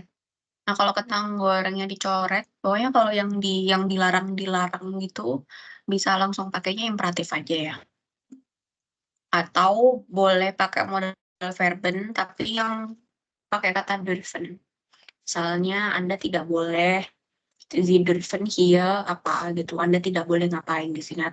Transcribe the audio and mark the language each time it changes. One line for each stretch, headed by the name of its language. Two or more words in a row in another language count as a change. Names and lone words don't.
Indonesian: Nah, kalau kentang gorengnya dicoret, pokoknya kalau yang dilarang gitu, bisa langsung pakainya imperatif aja ya. Atau boleh pakai
German: modal verben,
Indonesian: tapi yang pakai kata dürfen. Misalnya Anda tidak boleh
German: Sie dürfen hier
Indonesian: apa gitu. Anda tidak boleh ngapain di sini.